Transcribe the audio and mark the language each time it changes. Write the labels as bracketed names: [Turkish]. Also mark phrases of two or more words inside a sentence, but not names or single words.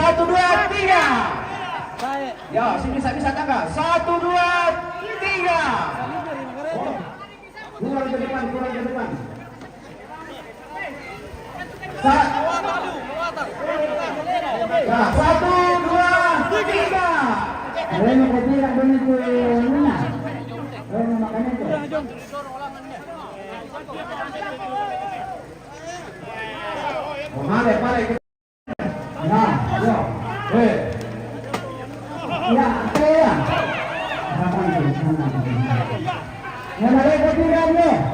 [Indonesian] 1, 2, 3. Ya, sini bisa tangga. 1, 2, 3. Kurang ke depan. Ya, 1, 2, 3. [Spanish] Bueno, que tira con el luna. Bueno, [Indonesian] makanya itu. Mare. Nah, yo. Ya, ya. Apa itu? Yang ada ketiganya.